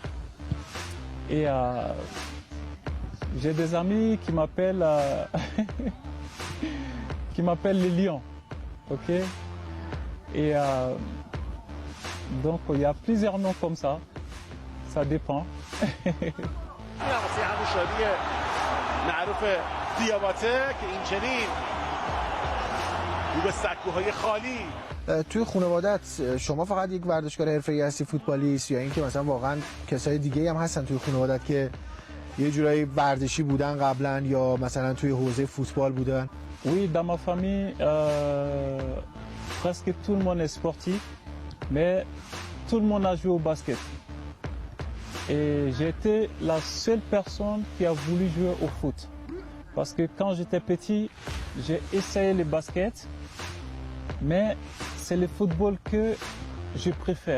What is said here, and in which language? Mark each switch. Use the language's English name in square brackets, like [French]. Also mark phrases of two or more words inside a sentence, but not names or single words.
[French] Et j'ai des amis qui m'appellent qui m'appellent les lions. Ok? Et donc il y a plusieurs noms comme ça. Ça dépend. [Persian] توی خانوادت شما فقط یک ورزشکار حرفه‌ای هستی فوتبالیست یا اینکه مثلا واقعا کسای دیگه هم هستن توی خانوادت که یه جورایی ورزشی بودن قبلا یا مثلا توی حوزه فوتبال بودن؟ [French] Oui, dans ma famille, presque tout le monde est sportif, mais tout le monde a joué au basket. Et j'ai été la seule personne qui a voulu jouer au foot. Parce que quand j'étais petit, j'ai essayé le basket, mais c'est le football que je préfère.